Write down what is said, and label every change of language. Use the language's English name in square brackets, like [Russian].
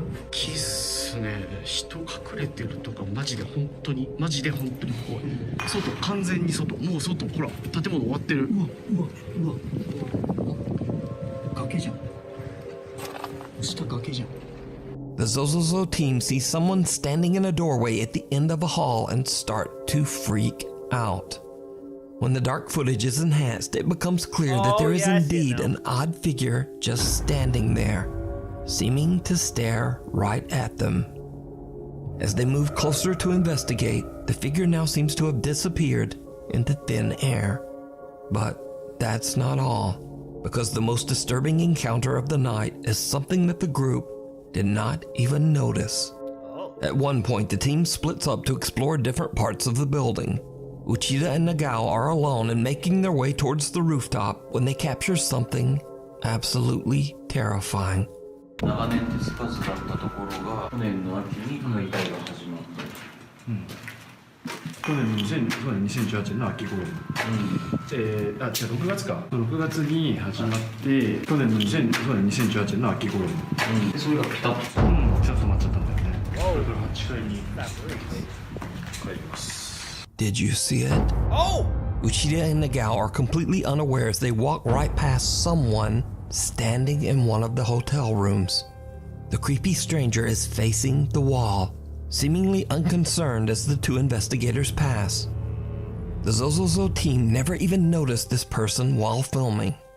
[Japanese] 木っすね人隠れてるとかマジで本当に怖い外完全に外もう外ほら建物終わってるうわ崖じゃん下崖じゃん [English] The Zozozo team sees someone standing in a doorway at the end of a hall and start to freak out. When the dark footage is enhanced, it becomes clear that there is indeed an odd figure just standing there, seeming to stare right at them. As they move closer to investigate, the figure now seems to have disappeared into thin air. But that's not all, because the most disturbing encounter of the night is something that the group did not even notice. At one point, the team splits up to explore different parts of the building. Uchida and Nagao are alone and making their way towards the rooftop when they capture something absolutely terrifying. [Japanese] 長年手つかずだったところが去年の秋に解体が始まって、去年2018年の秋頃に、6月か6月に始まって去年の2018年の秋頃に、でそれがピタッとピタッと止まっちゃったんだよね。これから8階に帰ります。 [English] Did you see it? Oh! Uchida and Nagao are completely unaware as they walk right past someone standing in one of the hotel rooms. The creepy stranger is facing the wall, seemingly unconcerned as the two investigators pass. The Zozozo team never even noticed this person while filming.